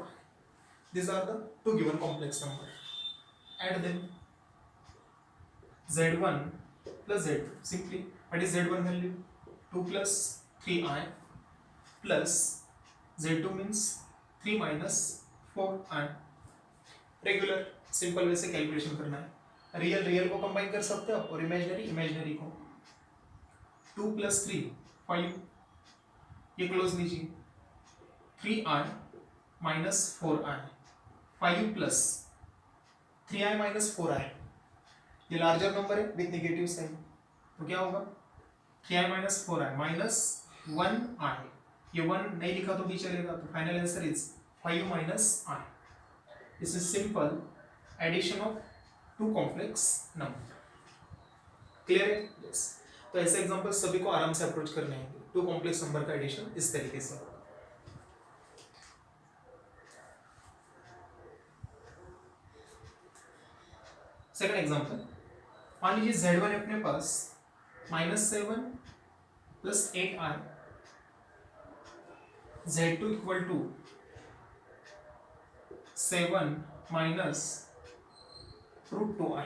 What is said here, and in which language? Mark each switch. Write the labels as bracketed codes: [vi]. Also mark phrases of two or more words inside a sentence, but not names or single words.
[en] These are the two given complex numbers. Add them. z1 plus z2. Simply, what is z1 value? 2 plus 3i plus z2 means 3 minus 4i. regular simple way [hi] से कैलकुलेशन करना है। [en] real real [hi] को कंबाइन कर सकते हो और [en] imaginary imaginary [hi] को। 2 plus 3 5, ये क्लोज लीजिए। [en] 3i minus 4i, 5 plus 3i minus 4i, [hi] ये [en] larger number [hi] है [en] with negative sign, [hi] तो क्या होगा? [en] 3i minus 4i minus 1i, [hi] ये 1 नहीं लिखा तो भी चलेगा, तो [en] final answer is 5 minus i. This is simple addition of two complex number. [hi] क्लियर है? यस। तो ऐसे एग्जांपल सभी को आराम से अप्रोच करने हैं। [en] two complex number [hi] का एडिशन इस तरीके से होगा। [en] second example, [hi] मान लीजिए z1 अपने पास -7 प्लस 8i, z2 [en] equal to 7 minus √2i.